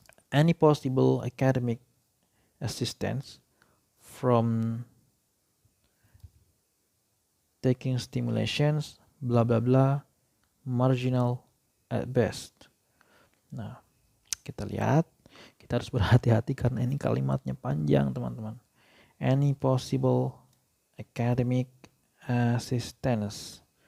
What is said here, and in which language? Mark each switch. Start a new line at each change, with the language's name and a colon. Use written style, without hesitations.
English: Any possible academic assistance from taking stimulations, bla bla bla, marginal at best.
Indonesian: Nah, kita lihat, kita harus berhati-hati karena ini kalimatnya panjang teman-teman.
English: Any possible academic assistance.